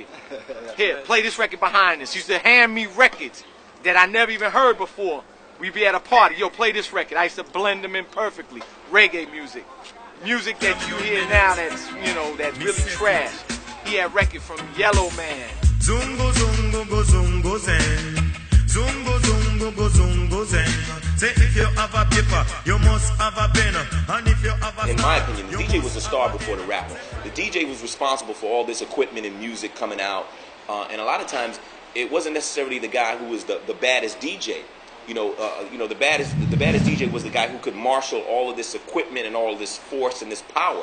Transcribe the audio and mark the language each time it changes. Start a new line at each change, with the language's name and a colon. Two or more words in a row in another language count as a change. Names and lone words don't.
English: Here, play this record behind us. He used to hand me records that I never even heard before. We'd be at a party, yo, play this record. I used to blend them in perfectly. Reggae music. Music that you hear now that's, you know, that's really trash. He had record from Yellow Man. Zungo, zungo, go, zungo, zen. Zungo, zungo, go, zungo, zen. Say if you have a paper, you must have a pen. And if you have a... In my opinion, the DJ was the star before the rapper. The DJ was responsible for all this equipment and music coming out. And a lot of times, it wasn't necessarily the guy who was the baddest DJ. You know, the baddest DJ was the guy who could marshal all of this equipment and all of this force and this power.